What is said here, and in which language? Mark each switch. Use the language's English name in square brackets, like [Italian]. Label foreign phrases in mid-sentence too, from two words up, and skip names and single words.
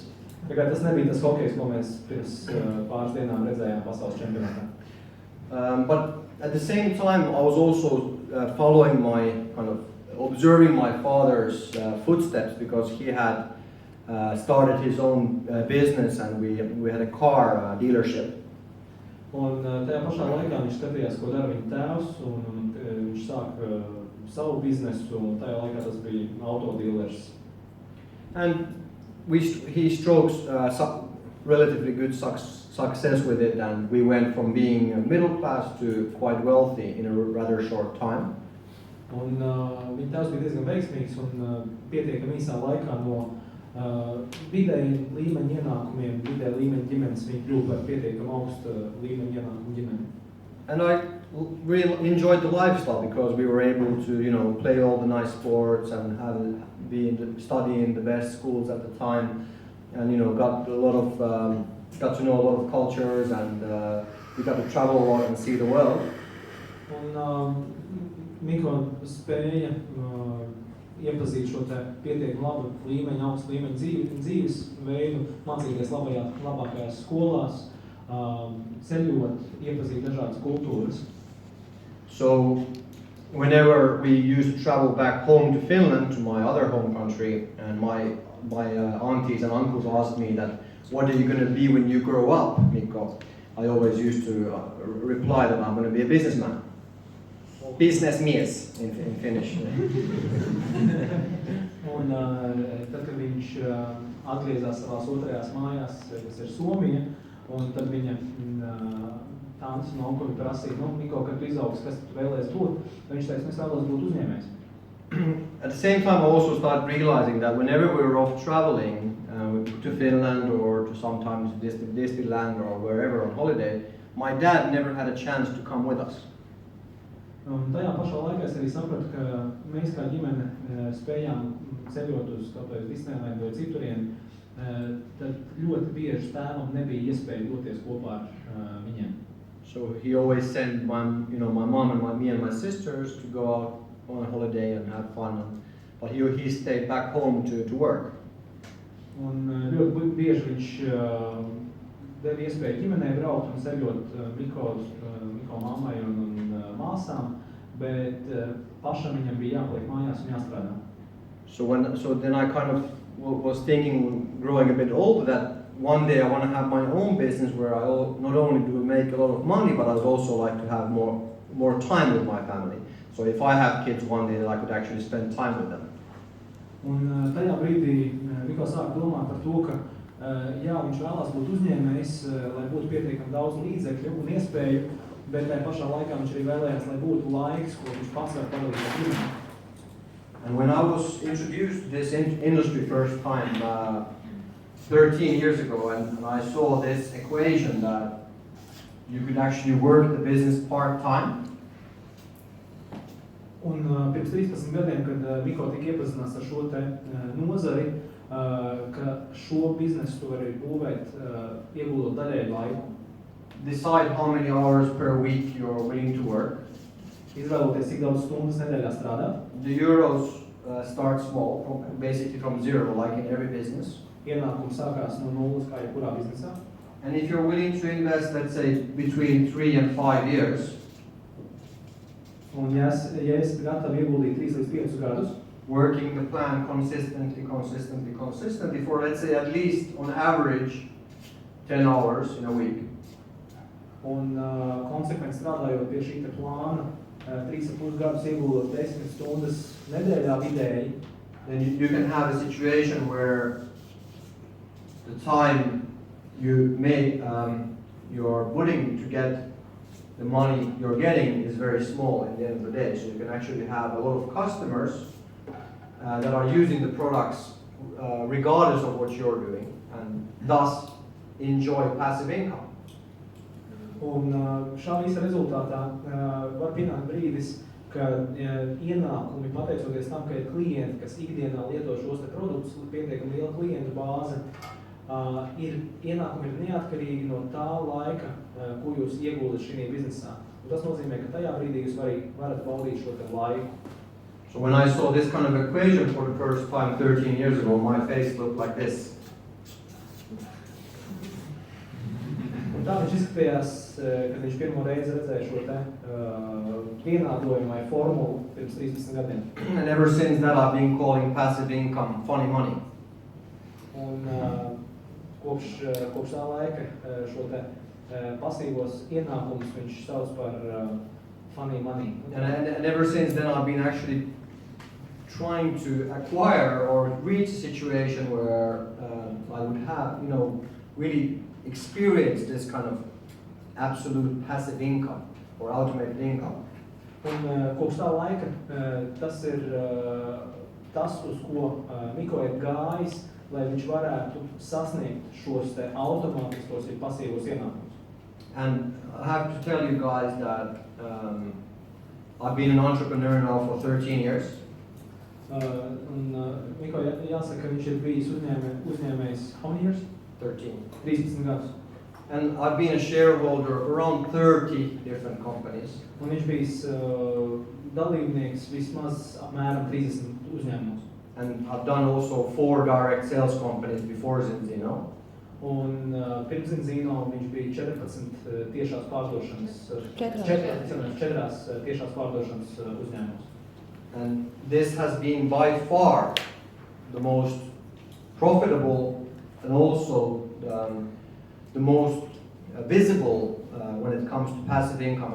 [Latvian] Tas nebija tas hokejs, ko mēs pirms pāris dienām redzējām pasaules čempionātā. [English] But at the same time, I was also following observing my father's footsteps, because he had started his own business, and we had a car dealership. [Latvian] Un tajā pašā laikā viņš skatījās, ko dara viņa tēvs, un viņš sāka savu biznesu, un tajā laikā tas bija autodealers. [English] And he strokes relatively good success with it, and we went from being middle class to quite wealthy in a rather short time. [Latvian] Un viņa tēvs bija diezgan veiksmīgs, un pietiekami īsā laikā no vidēji līmeņa ienākumiem, vidēji līmeņa ģimenes viņi kļuva par pietiekami augstu līmeņa ienākumu ģimeni. [English] And I really enjoyed the lifestyle, because we were able to, play all the nice sports and study in the best schools at the time, and got to know a lot of cultures, and we got to travel a lot and see the world. [Latvian] Un Miko spēja iepazīt šo te pietiekami labu līmeņu, augstu līmeņu dzīves veidu, mācīties labākajās skolās, ceļot, iepazīt dažādas kultūras. [English] So, whenever we used to travel back home to Finland, to my other home country, and my aunties and uncles asked me that, what are you going to be when you grow up, Mikko? I always used to reply that I'm going to be a businessman. Businessmies in Finnish. [Latvian] Un tad, kad viņš atgriezās savās otrajās mājās, kas ir Somija, un tad viņa tantes un onkuļi prasīja, Miko, kad tu izaugs, kas tu vēlēs būt, viņš teica, es vēlos būt uzņēmējs. [English] At the same time, I also started realizing that whenever we were off traveling to Finland or to sometimes Disneyland or wherever on holiday, my dad never had a chance to come with us. [Latvian] Un tajā pašā laikā es arī sapratu, ka mēs kā ģimene spējām ceļot uz kaut vai uz Disneylandu vai citurien, tad ļoti bieži tēvam nebija iespēja doties kopā ar viņiem. [English] So he always sent my mom and me and my sisters to go out on a holiday and have fun, but he stayed back home to work. [Latvian] Un ļoti bieži viņš deva iespēju ģimenei braukt un ceļot Miko mammai un māsām, bet pašam viņam bija jāpaliek mājās un jāstrādā. [English] So then I kind of was thinking, growing a bit older, that one day I want to have my own business where I not only do make a lot of money, but I would also like to have more time with my family. So if I have kids one day, I could actually spend time with them. [Latvian] Un tajā brīdī Miko sāka domāt par to, ka jā, viņš vēlās būt uzņēmējs, lai būtu pietiekami daudz līdzekļu un iespēju, bet tajā pašā laikā viņš arī vēlējās, lai būtu laiks, ko viņš pats var pavadīt ar ģimeni. [English] And when I was introduced to this industry first time 13 years ago, and I saw this equation that you could actually work the business part-time. [Latvian] Un pirms 13 gadiem, kad Miko tika iepazinās ar šo te nozari, ka šo biznesu tu vari būvēt, ieguldot daļēju laiku. [English] Decide how many hours per week you're willing to work. [Latvian] Izvēloties, cik daudz stundas nedēļā strādāt. [English] The euros start small, basically from zero, like in every business. [Latvian] Ienākums sākās no nulles, kā jebkurā biznesā. [English] And if you're willing to invest, let's say, between 3 and 5 years, [Latvian] un ja esi gatavi ieguldīt 3 līdz 5 gadus, [English] working the plan consistently for, let's say, at least on average 10 hours in a week. [Latvian] Un konsekventi strādājot pie šī te plāna, 3,5 gadus ieguldot 10 stundas nedēļā vidēji, [English] then you can have a situation where the time you're putting to get the money you're getting is very small at the end of the day. So you can actually have a lot of customers that are using the products regardless of what you're doing, and thus enjoy passive income. [Latvian] Un šā visa rezultātā var pienākt brīdis, ka ienākumi, pateicoties tam, ka ir klienti, kas ikdienā lieto šos te produktus, pietiekami liela klientu bāze, ienākumi ir neatkarīgi no tā laika, ko jūs ieguldat šī biznesā. Un tas nozīmē, ka tajā brīdī jūs varat baudīt šo te laiku. [English] So when I saw this kind of equation for the first time 13 years ago, my face looked like this. [Latvian] Un tā viņš izskatījās, kad viņš pirmo reizi redzēja šo te vienādojumu vai formulu pirms 13 gadiem. [English] And ever since that I've been calling passive income funny money. [Latvian] Un kopš tā laika šo te pasīvos ienākumus viņš sauc par [English] funny money. And ever since then I've been actually trying to acquire or reach a situation where I would have, really experience this kind of absolute passive income or automated income. [Latvian] Un kopš tā laika tas ir tas, uz ko Miko ir gājis, lai viņš varētu sasniegt šos te automātiskos ir pasīvos ienākumus. [English] And I have to tell you guys that I've been an entrepreneur now for 13 years. [Latvian] Un Miko jāsaka, ka viņš ir bijis uzņēmējs [English] how many years? [Latvian] 13 gadus. [English] And I've been a shareholder of around 30 different companies. [Latvian] Un viņš bijis dalībnieks vismaz apmēram 30 uzņēmumos. [English] And I've done also 4 direct sales companies before Zinzino. [Latvian] Un pirms Zinzino viņš bija 14 tiešās pārdošanas, 4 tiešās pārdošanas uzņēmumos. [English] And this has been by far the most profitable and also the most visible when it comes to passive income.